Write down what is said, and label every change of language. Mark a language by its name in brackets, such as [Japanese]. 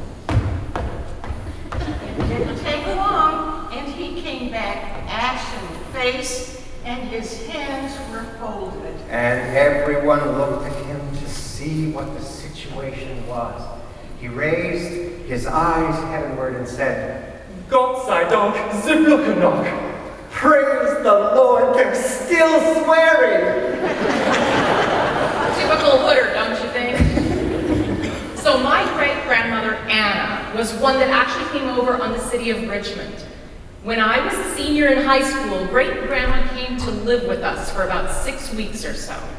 [English] It didn't take long, and he came back ashen face, and his hands were folded. And everyone looked at him to see what the situation was. He raised his eyes heavenward and said, [German] Gott sei Dank, sie blühen noch. [English] "Praise the Lord, they're still swearing." Typical hooder, don't you think? So my great-grandmother Anna was one that actually came over on the city of Richmond. When I was a senior in high school, great-grandma came to live with us for about 6 weeks or so.